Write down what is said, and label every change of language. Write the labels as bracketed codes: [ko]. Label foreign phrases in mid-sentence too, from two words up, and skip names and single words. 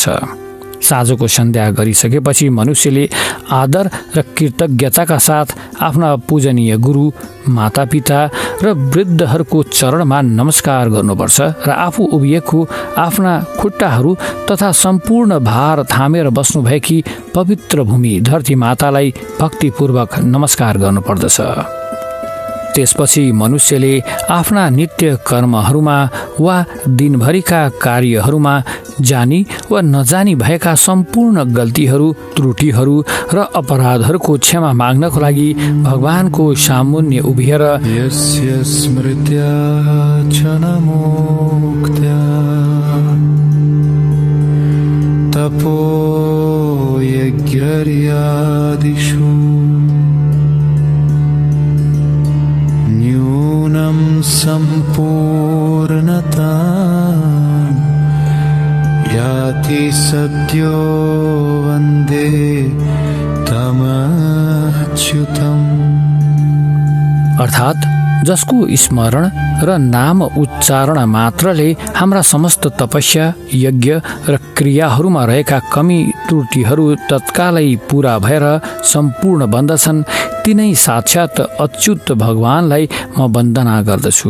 [ne] साँझको सन्ध्या गरिसकेपछि मनुष्यले आदर र कृतज्ञताका साथ आफ्ना पूजनीय गुरु, मातापिता र वृद्धहरूको चरणमा नमस्कार गर्नुपर्छ र आफू उभिएको आफ्ना खुट्टाहरू तथा सम्पूर्ण भार थामेर बस्नुभएकी पवित्र भूमि धरती मातालाई भक्तिपूर्वक नमस्कार गर्नुपर्दछ। त्यसपछि मनुष्यले आफ्ना नित्य कर्महरूमा वा दिनभरिका कार्यहरूमा जानी वा नजानी भएका सम्पूर्ण गल्तीहरू, त्रुटिहरू र अपराधहरूको क्षमा माग्नको लागि भगवानको सामुन्य उभिएर [sa] यस्य स्मृत्या च नमोक्त्या तपो यज्ञर्यादिषु न्यूनं सम्पूर्णता याति सद्यो वन्दे तमच्युतम्। [ne] अर्थात् जसको स्मरण र नाम उच्चारण मात्रले हाम्रा समस्त तपस्या, यज्ञ र क्रियाहरूमा रहेका कमी त्रुटिहरू तत्कालै पूरा भएर सम्पूर्ण बन्दछन्, तिनै साक्षात् अच्युत भगवानलाई म वन्दना गर्दछु।